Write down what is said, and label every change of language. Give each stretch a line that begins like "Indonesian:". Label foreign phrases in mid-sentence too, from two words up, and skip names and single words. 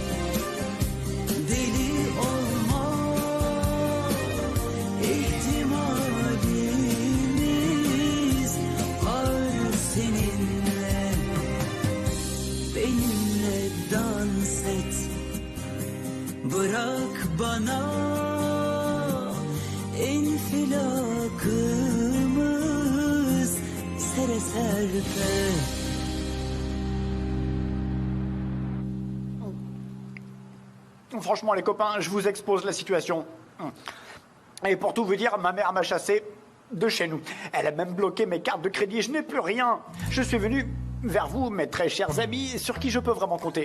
Turkish: Deli olma ihtimalimiz var seninle. Benimle dans et. Bırak bana infilakımız sere serpe.
French: Franchement, les copains, je vous expose la situation. Et pour tout vous dire, ma mère m'a chassé de chez nous. Elle a même bloqué mes cartes de crédit. Je n'ai plus rien. Je suis venu vers vous, mes très chers amis, sur qui je peux vraiment compter.